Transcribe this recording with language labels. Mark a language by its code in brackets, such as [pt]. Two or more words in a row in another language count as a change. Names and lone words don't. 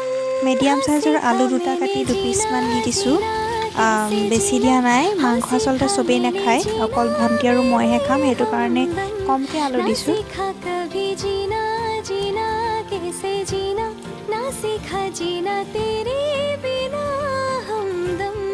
[en] medium size [as] আলু দুটা কাটি 2 পিচমান দি দিছোঁ বেছি দিয়া নাই মাংস আচলতে চবেই নাখায় অকল ভণ্টি আৰু মইহে খাম সেইটো কাৰণে কমকৈ আলু দিছোঁ [hi] सीखा कभी जीना जीना कैसे जीना ना सीखा जीना तेरे बिना हमदम